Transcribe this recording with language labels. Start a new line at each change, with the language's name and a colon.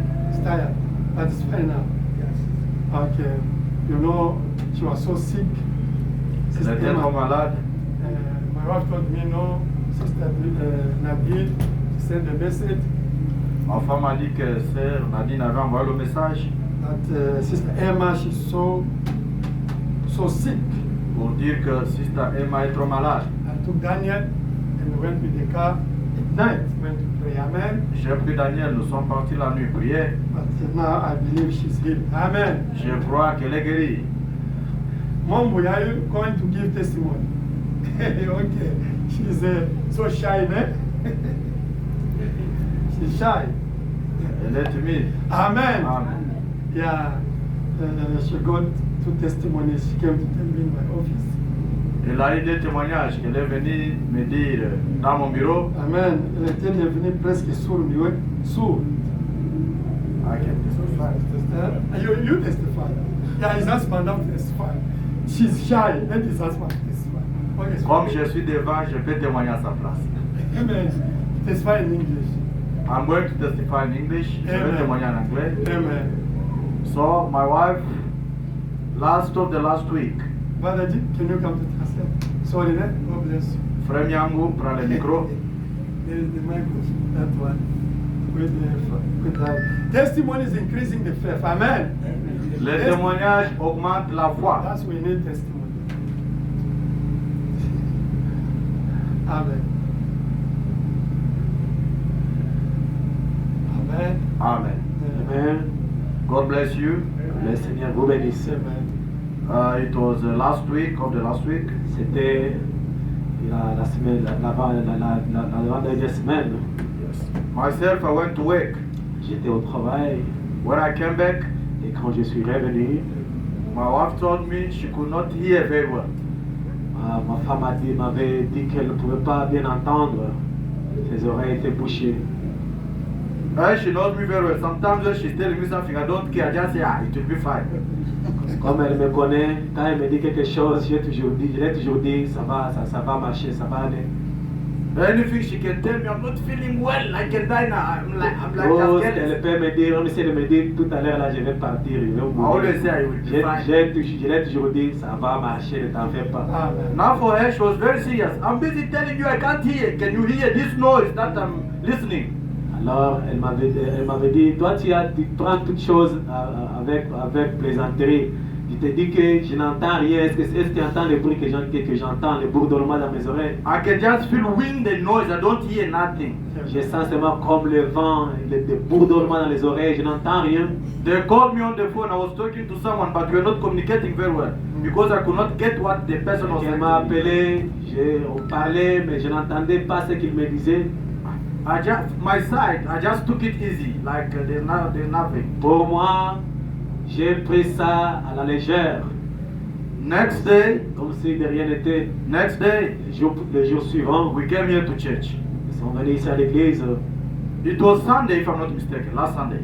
English: She's tired, but it's fine now. Okay. You know, she was so sick.
French: Elle était trop malade.
English: My wife told me, no, Sister Nadine sent a message
French: Ma femme m'a dit que Sœur Nadine avait envoyé le message
English: that Sister Emma, she's so sick.
French: pour dire que Sister Emma est trop malade.
English: I took Daniel and we went with the car at night, went to pray. Amen.
French: J'ai pris Daniel, nous sommes partis la nuit prier.
English: But now I believe she's healed. Amen.
French: Je crois qu'elle est guérie.
English: Mom, we are going to give testimony. Okay. She's so shy, eh? She's shy.
French: Elle est timide.
English: Amen. Amen. Yeah. She got 2 testimonies. She came to tell me in my office.
French: Elle a eu des témoignages qu'elle est venue me dire dans mon bureau. Amen. Elle était devenue presque sourde. Sourde.
English: I can testify. You testify. Yeah, his husband now testify. she's shy. Let this husband testify. Okay.
French: Comme je suis devant, je peux témoigner à sa place.
English: Amen. Testify in English. I'm going to testify in English.
French: Je vais Amen. témoigner en anglais. Amen.
English: So, my wife, last week, Brother G, can you come to translate? Sorry, God bless you.
French: Frère Nyangu prend le micro.
English: There is the microphone, that one. With that. Testimony is increasing the faith. Amen.
French: Le témoignage augmente la foi.
English: That's why we need testimony. Amen. Amen. Amen. Amen. God bless you.
French: Le Seigneur vous bénisse. Amen.
English: It was last week of the last week.
French: C'était la semaine, l'avant-dernière semaine.
English: Myself, I went to work.
French: J'étais au travail
English: When I came back,
French: et quand je suis revenu,
English: my wife told me she could not hear very well.
French: ma femme m'avait dit qu'elle ne pouvait pas bien entendre. Ses oreilles étaient bouchées.
English: And she knows me very well. Sometimes when she's telling me something, I don't care. I just say, it will be fine.
French: Comme elle me connaît, quand elle me dit quelque chose, je l'ai toujours dit, ça va marcher, ça va aller.
English: Anything she can tell me, I'm not feeling well. I can die now. I'm like Oh, just
French: elle
English: careless.
French: peut me dire, on essaie de me dire tout à l'heure, là, je vais partir, je vais
English: I
French: mourir.
English: always say I will be fine.
French: Je l'ai toujours dit, ça va marcher, ne t'en fais pas. Amen.
English: Now for her, she was very serious. I'm busy telling you I can't hear. Can you hear this noise that I'm listening?
French: Alors, elle m'avait dit, toi tu prends toutes choses avec plaisanterie. Je te dis que je n'entends rien. Est-ce que tu entends le bruit que j'entends, le bourdonnement dans mes oreilles?
English: I can just feel wind and noise. I don't hear nothing.
French: Je sens seulement comme le vent, le bourdonnement dans les oreilles, je n'entends rien.
English: They called me on the phone. I was talking to someone, but we were not communicating very well because I could not get what the person was
French: Elle m'a
English: saying.
French: appelé, on parlait, mais je n'entendais pas ce qu'il me disait.
English: My side, I just took it easy, like there's nothing.
French: Pour moi, j'ai pris ça à la légère,
English: Next day,
French: comme si de rien n'était. Le jour suivant,
English: we came here to church.
French: ils sont venus ici à l'église.
English: It was Sunday, if I'm not mistaken, last Sunday.